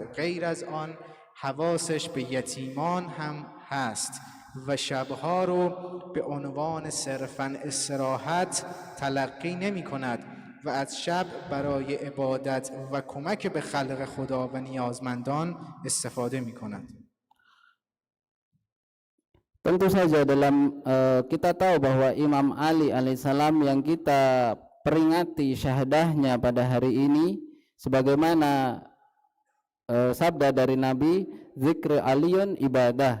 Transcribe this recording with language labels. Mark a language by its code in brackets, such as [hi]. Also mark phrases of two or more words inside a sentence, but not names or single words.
[fa] غیر از آن حواسش به یتیمان هم هست و شبها رو به عنوان صرفاً استراحت تلقی نمی کند و از شب برای عبادت و کمک به خلق خدا و نیازمندان استفاده می کند. [id] Tentu saja dalam kita tahu bahwa Imam Ali alaihissalam yang kita peringati syahadahnya pada hari ini sebagaimana sabda dari Nabi, [ar] ذكر علي عبادة.